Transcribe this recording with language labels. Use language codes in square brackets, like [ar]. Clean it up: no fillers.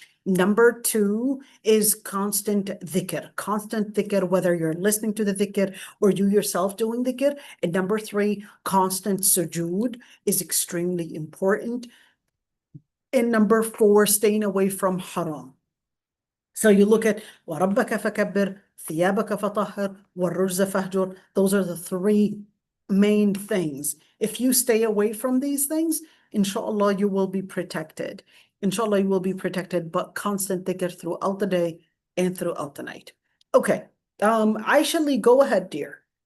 [en] Number two is constant dhikr, whether you're listening to the dhikr or you yourself doing dhikr. And number three, constant sujood is extremely important. And number four, staying away from haram. So you look at [ar] وَرَبَّكَ فَكَبِّرْ ثِيَابَكَ فَطَهِّرْ وَالرُّجْزَ فَهْجُرْ. [en] Those are the three main things. If you stay away from these things, inshallah, you will be protected. Inshallah, you will be protected, but constant dhikr throughout the day and throughout the night. Okay. Aisha Lee, go ahead, dear.